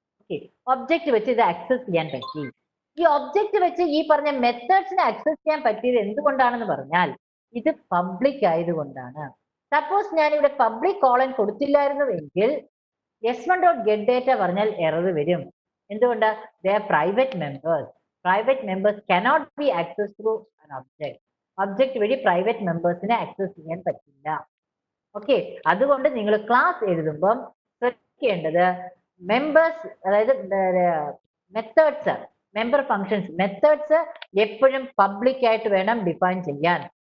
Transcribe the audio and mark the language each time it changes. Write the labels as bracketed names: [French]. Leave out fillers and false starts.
[Malayalam] Okay, object വെച്ച് ഇത് access ചെയ്യാൻ പറ്റി. ഈ ഒബ്ജക്റ്റ് വെച്ച് ഈ പറഞ്ഞ മെത്തേഡ്സിനെ ആക്സസ് ചെയ്യാൻ പറ്റിയത് എന്തുകൊണ്ടാണെന്ന് പറഞ്ഞാൽ ഇത് പബ്ലിക് ആയതുകൊണ്ടാണ്. സപ്പോസ് ഞാൻ ഇവിടെ പബ്ലിക് കോളൻ കൊടുത്തില്ലായിരുന്നുവെങ്കിൽ s1.getData പറഞ്ഞാൽ എറർ വരും. എന്തുകൊണ്ട്? [English] they are private members. Private members cannot be accessed through an object. [Malayalam] Object വഴി പ്രൈവറ്റ് മെമ്പേഴ്സിനെ ആക്സസ് ചെയ്യാൻ പറ്റില്ല. ഓക്കെ, അതുകൊണ്ട് നിങ്ങൾ ക്ലാസ് എഴുതുമ്പം ശ്രദ്ധിക്കേണ്ടത് മെമ്പേഴ്സ്, അതായത് മെത്തേഡ്സ്, മെമ്പർ ഫങ്ഷൻസ്, മെത്തേഡ്സ് എപ്പോഴും പബ്ലിക് ആയിട്ട് വേണം ഡിഫൈൻ ചെയ്യാൻ.